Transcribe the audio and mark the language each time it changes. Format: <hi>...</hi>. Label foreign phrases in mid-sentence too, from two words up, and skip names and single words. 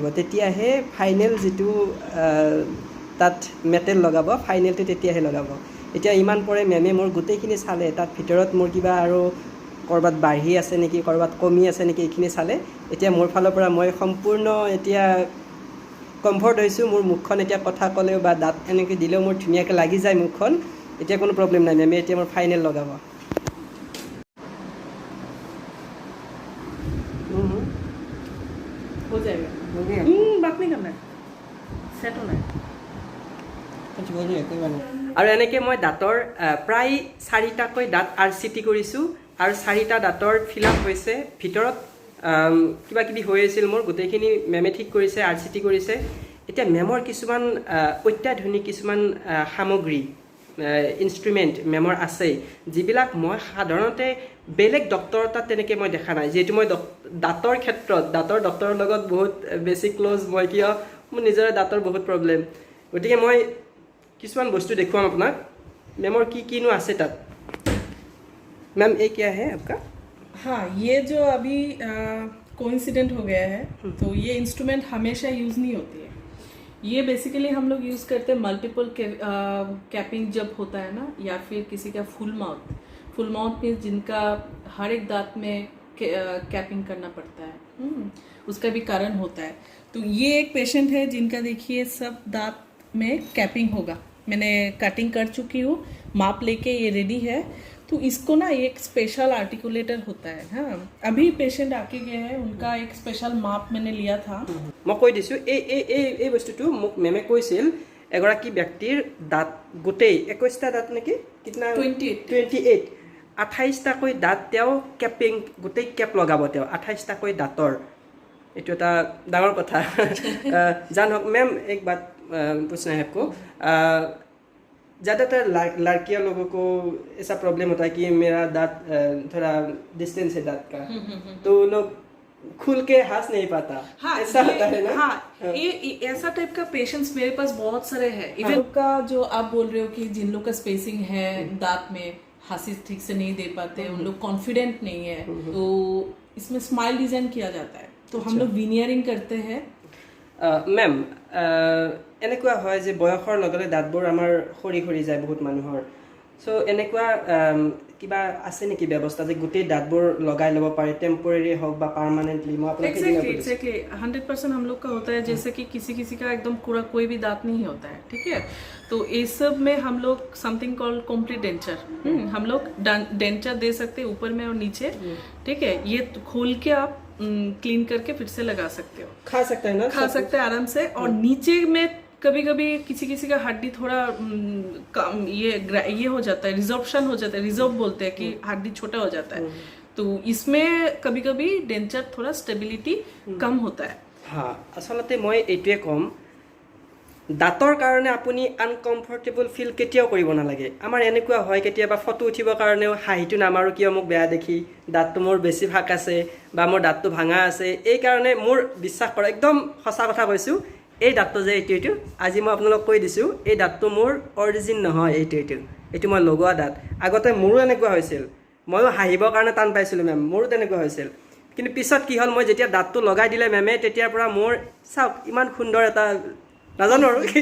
<as>তেতিয়াহে ফাইনেল যিটো তাত মেটেল লগাব ফাইনেলটো তেতিয়াহে লগাব এতিয়া ইমান পৰে মেমে মোৰ গোটেইখিনি চালে তাত ভিতৰত মোৰ কিবা আৰু ক'ৰবাত বাঢ়ি আছে নেকি ক'ৰবাত কমি আছে নেকি এইখিনি চালে এতিয়া মোৰ ফালৰ পৰা মই সম্পূৰ্ণ এতিয়া কমফৰ্ট হৈছোঁ মোৰ মুখখন এতিয়া কথা ক'লেও বা দাঁত এনেকৈ দিলেও মোৰ ধুনীয়াকৈ লাগি যায় মুখখন এতিয়া কোনো প্ৰব্লেম নাই মেমে এতিয়া মোৰ ফাইনেল লগাব</as> <hi>हो जाएगा बात नहीं करना है सेट होना है</hi> <as>আৰু এনেকৈ মই দাঁতৰ প্ৰায় 4টাকৈ দাঁত RCT কৰিছোঁ আৰু 4টা দাঁতৰ</as> <en>fill up</en> <as>হৈছে ভিতৰত কিবা কিবি হৈ আছিল মোৰ গোটেইখিনি মেমে ঠিক কৰিছে RCT কৰিছে এতিয়া মেমৰ কিছুমান অত্যাধুনিক কিছুমান সামগ্ৰী ইনষ্ট্ৰুমেণ্ট মেমৰ আছে যিবিলাক মই সাধাৰণতে বেলেগ ডক্টৰৰ তাত তেনেকৈ মই দেখা নাই যিহেতু মই দাঁতৰ ক্ষেত্ৰত দাঁতৰ ডক্টৰৰ লগত বহুত বেছি ক্ল'জ মই কিয় মোৰ নিজৰে দাঁতৰ বহুত প্ৰব্লেম গতিকে মই কিছুমান বস্তু দেখুৱাম আপোনাক মেমৰ কিনো আছে তাত</as> <hi>मैम ये क्या है आपका हाँ ये जो अभी कोइंसिडेंट हो गया है तो ये इंस्ट्रूमेंट हमेशा यूज़ नहीं होती है ये बेसिकली हम लोग यूज़ करते हैं मल्टीपल कैपिंग जब होता है ना या फिर किसी का</hi> <en>full mouth</en> <hi>में जिनका हर एक दांत में कैपिंग करना पड़ता है उसका भी कारण होता है तो ये एक पेशेंट है जिनका देखिए सब दांत में कैपिंग होगा मैंने कटिंग कर चुकी हूँ माप लेके ये रेडी है तो इसको ना एक</hi> <en>special articulator</en> <hi>होता है हाँ अभी पेशेंट आके गए हैं उनका एक स्पेशल माप मैंने लिया था</hi> <as>मैं কৈ দিছোঁ এই বস্তুটো মোক মেমে কৈছিল এগৰাকী ব্যক্তিৰ দাঁত গোটেই 21টা দাঁত নেকি কিতনা 28 28টাকৈ দাঁত তেওঁ কেপিং গোটেই কেপ লগাব তেওঁ 28টাকৈ দাঁতৰ এইটো এটা ডাঙৰ কথা জানক মেম</as> <hi>एक बात पूछना है आपको ज़्यादातर लड़कियों लोगों को ऐसा प्रॉब्लम होता है कि मेरा दांत थोड़ा डिस्टेंस है दांत का तो लोग खुल के हंस नहीं पाता हाँ, ऐसा होता है ना हाँ ये ऐसा टाइप का पेशेंट्स मेरे पास बहुत सारे हैं इवन का जो आप बोल रहे हो कि जिन लोग का स्पेसिंग है दांत में हंसी ठीक से नहीं दे पाते उन लोग कॉन्फिडेंट नहीं है तो इसमें</hi> <en>smile design</en> <hi>किया जाता है तो हम लोग विनियरिंग करते हैं</hi> <as>मैम এনেকুৱা হয় যে বয়সৰ লগে দাঁতবোৰ আমাৰ খৰি যায় বহুত মানুহৰ সো এনেকুৱা কিবা আছে নেকি ব্যৱস্থা যে গোটেই দাঁতবোৰ লগাই ল'ব পাৰে টেম্পৰেৰী হোক বা পার্মানেন্টলি মই আপোনাক</as> <hi>एग्जैक्टली 100% हम लोग का होता है जैसे कि किसी का एकदम पूरा कोई भी दांत नहीं होता है ठीक है तो इस सब में हम लोग</hi> <en>something called complete denture</en> <hi>हम लोग डेंचर दे सकते हैं ऊपर में और नीचे ठीक है ये खोल के आप क्लीन करके फिर से लगा सकते हो खा सकते हैं ना खा सकते हैं आराम से और नीचे में कभी किसी का हड्डी थोड़ा ये हो जाता है रिजॉर्प्शन हो जाता है रिजॉर्ब बोलते हैं कि हड्डी छोटा हो जाता है तो इसमें कभी डेंचर थोड़ा स्टेबिलिटी कम होता है</hi> <as>হয় আচলতে মই এটুৱে কম দাঁতৰ কাৰণে আপুনি</as> <en>uncomfortable feel</en> <as>কেতিয়াও কৰিব নালাগে আমাৰ এনেকুৱা হয় কেতিয়াবা ফটো উঠিবৰ কাৰণেও হাঁহিটো নামাৰো কিয় মোক বেয়া দেখি দাঁতটো মোৰ বেছি ফাক আছে বা মোৰ দাঁতটো ভাঙা আছে এই কাৰণে মোৰ বিশ্বাস কৰা একদম সঁচা কথা কৈছোঁ এই দাঁতটো যে এইটো আজি মই আপোনালোক কৈ দিছোঁ এই দাঁতটো মোৰ অৰিজিন নহয় এইটো মই লগোৱা দাঁত আগতে মোৰো এনেকুৱা হৈছিল ময়ো হাঁহিবৰ কাৰণে টান পাইছিলোঁ মেম মোৰো তেনেকুৱা হৈছিল কিন্তু পিছত কি হ'ল মই যেতিয়া দাঁতটো লগাই দিলে মেমে তেতিয়াৰ পৰা মোৰ চাওক ইমান সুন্দৰ এটা নাজানো আৰু</as>